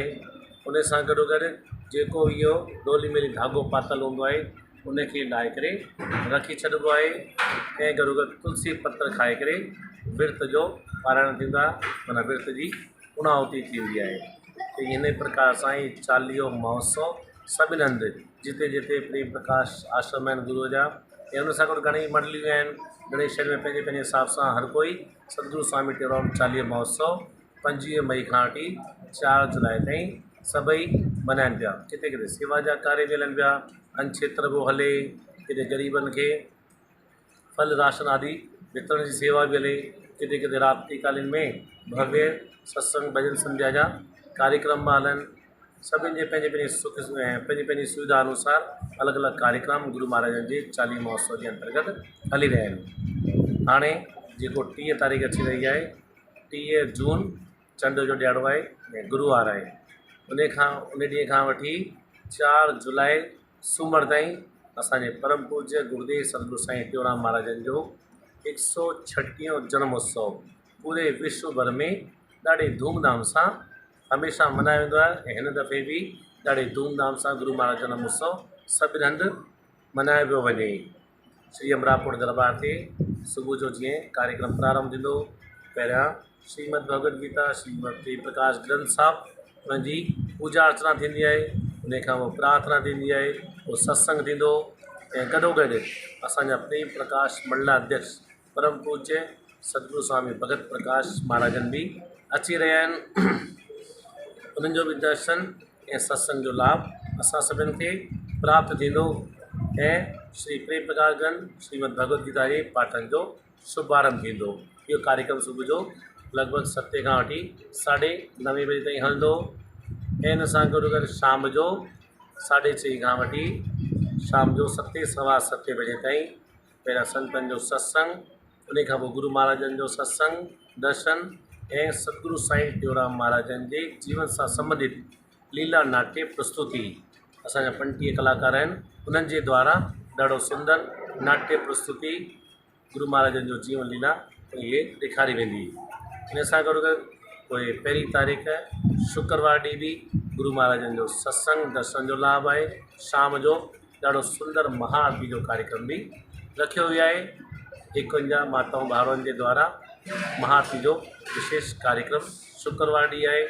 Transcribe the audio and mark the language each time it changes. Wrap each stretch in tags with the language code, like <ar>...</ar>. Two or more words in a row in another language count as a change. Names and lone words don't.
<sd>उन सां गॾोगॾु जेको इहो डोली मेली धाॻो पातल हूंदो आहे उनखे लाहे करे रखी छॾिबो आहे ऐं गॾोगॾु तुलसी पत्र खाए करे विर्त जो पारायण थींदो आहे, माना विर्त जी पूर्णाहुति थींदी आहे। त इन प्रकार सां ई चालीहो महोत्सव सभिनी हंधि जिते जिते प्रेम प्रकाश आश्रम आहिनि गुरूअ जा ऐं उन सां गॾु घणेई मंडलियूं आहिनि, घणेई शहर में पंहिंजे हिसाब सां हर कोई सदगुरु स्वामी टेऊराम चालीहो महोत्सव 25 मई खां वठी 4 जुलाई ताईं सभई मल्हाइनि पिया। किथे किथे सेवा जा कार्य बि हलनि पिया, अन्न क्षेत्र बि हले, किथे ग़रीबनि खे फल राशन आदि वितरण जी सेवा बि हले, किथे किथे रात्रिकालीन में भव्य सत्संग भजन संध्या जा कार्यक्रम बि हलनि। सभिनि जे पंहिंजे सुख पंहिंजी सुविधा अनुसार अलॻि अलॻि कार्यक्रम गुरू महाराजनि जे चालीह महोत्सव जे अंतर्गत हली रहिया आहिनि। हाणे जेको 30 तारीख़ अची रही आहे, 30 जून चंड जो ॾियारो आहे ऐं गुरुवार आहे। उन ॾींहं खां वठी 4 जुलाई सूमर ताईं असांजे परम पूज्य गुरुदेव सदगुरु साईं टेऊराम महाराजनि जो 136 जन्म उत्सव पूरे विश्व भर में ॾाढे धूमधाम सां हमेशह मल्हायो वेंदो आहे ऐं हिन दफ़े बि ॾाढे धूमधाम सां गुरू महाराज जन्म उत्सव सभिनी हंधि मल्हायो पियो वञे। श्री अमरापुर दरबार ते सुबुह जो जीअं कार्यक्रम प्रारंभ थींदो, पहिरियां श्रीमद भगवद गीता श्रीमद प्रेम प्रकाश ग्रंथ साहिबु उनजी पूजा अर्चना थींदी आहे। उन खां पोइ प्रार्थना थींदी आहे, पोइ सत्संग थींदो ऐं गॾोगॾु असांजा प्रेम प्रकाश मंडलाध्यक्ष परम पूज्य सदगुरु स्वामी भगत प्रकाश महाराजनि बि अची रहिया आहिनि। उन्हनि जो बि दर्शन ऐं सत्संग जो लाभ असां सभिनि खे प्राप्त थींदो ऐं श्री प्रेम प्रकाश ग्रंथ श्रीमद भगवद गीता जे पाठनि जो शुभारंभ थींदो। इहो कार्यक्रम सुबुह जो लॻभॻि 7 खां वठी 9:30 बजे ताईं हलंदो ऐं इन सां गॾोगॾु शाम जो 6:30 खां वठी शाम जो 7 सवा 7 बजे ताईं पहिरियां संतनि जो सत्संग, उन खां पोइ गुरू महाराजनि जो सत्संग दर्शन ऐं सतगुरु साईं टेऊराम महाराजनि जे जीवन सां संबंधित लीला नाट्य प्रस्तुति असांजा 25 कलाकार आहिनि, उन्हनि जे द्वारा ॾाढो सुंदर नाट्य प्रस्तुति गुरू महाराजनि जो जीवन लीला इहे ॾेखारी वेंदी। इन सां गॾोगॾु पोइ 1 तारीख़ शुक्रवार ॾींहुं बि गुरू महाराजनि जो सत्संग दर्शन जो लाभ आहे। शाम जो ॾाढो सुंदर महाआरती जो कार्यक्रम भी रखियो वियो आहे। 51 माताऊं भाउरनि जे द्वारा महाआरती जो विशेष कार्यक्रम शुक्रवार ॾींहुं आहे।</sd>